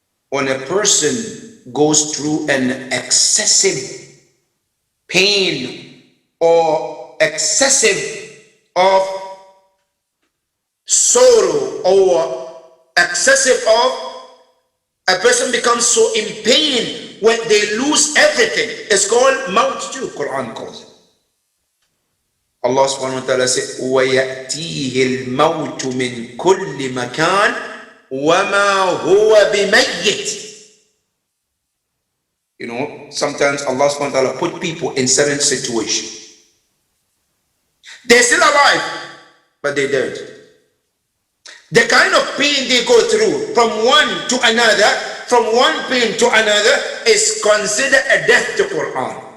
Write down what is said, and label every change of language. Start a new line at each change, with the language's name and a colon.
English: When a person goes through an excessive pain or excessive of sorrow or excessive of a person becomes so in pain when they lose everything. It's called maut too. Quran calls it.
Arabic: Allah subhanahu wa ta'ala said, وَيَأْتِيهِ الْمَوْتُ مِنْ كُلِّ مَكَانٍ وَمَا هُوَ بِمَيِّتٍ.
English: You know, sometimes Allah subhanahu wa ta'ala put people in certain situations. They're still alive, but they're dead. The kind of pain they go through from one to another, from one pain to another, is considered a death to Quran.